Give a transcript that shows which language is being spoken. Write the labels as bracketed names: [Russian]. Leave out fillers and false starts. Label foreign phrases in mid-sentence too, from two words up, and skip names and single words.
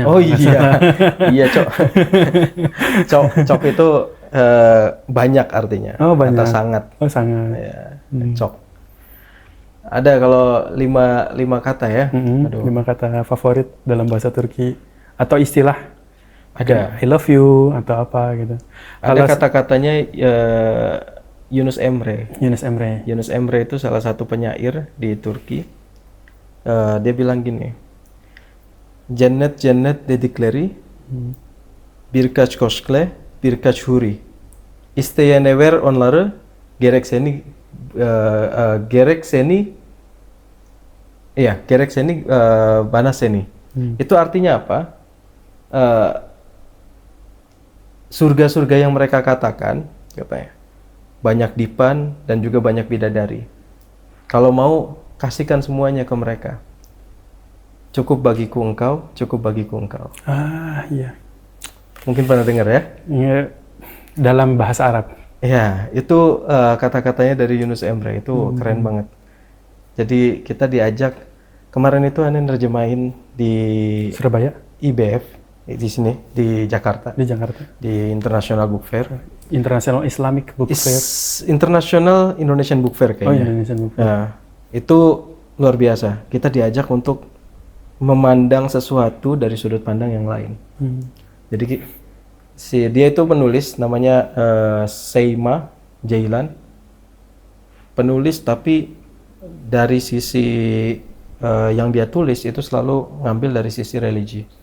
[Indonesian] Oh iya, iya cok. Cok itu banyak artinya. Oh banyak. Kata sangat. Oh sangat. Ya, cok. Ada kalau 5 kata ya. Aduh. 5 kata favorit dalam bahasa Turki atau istilah. Ada. [English] I love you [Indonesian] atau apa gitu. Ada kata-katanya Yunus Emre. Yunus Emre. Yunus Emre itu salah satu penyair di Turki. Dia bilang gini, [Turkish] cennet dedikleri, birkaç koşkle, birkaç huri. İsteyene ver onları, gerek seni bana seni. [Indonesian] Itu artinya apa? Surga-surga yang mereka katakan, katanya, banyak dipan dan juga banyak bidadari. Kalau mau, kasihkan semuanya ke mereka. Cukup bagiku engkau, cukup bagiku engkau. Ah iya. Mungkin pernah dengar ya? Iya, dalam bahasa Arab. Ya, itu kata-katanya dari Yunus Emre, itu keren banget. Jadi kita diajak, kemarin itu Ane nerjemahin di Surabaya? IBF, di sini, di Jakarta. Di Jakarta. Di [English] International Book Fair. International Islamic Book Fair. International Indonesian Book Fair [Indonesian] kayaknya. Oh, [English] Indonesian Book Fair. [Indonesian] Nah, itu luar biasa. Kita diajak untuk memandang sesuatu dari sudut pandang yang lain. Jadi dia itu penulis namanya Seima Jailan, penulis tapi dari sisi yang dia tulis itu selalu ngambil dari sisi religi.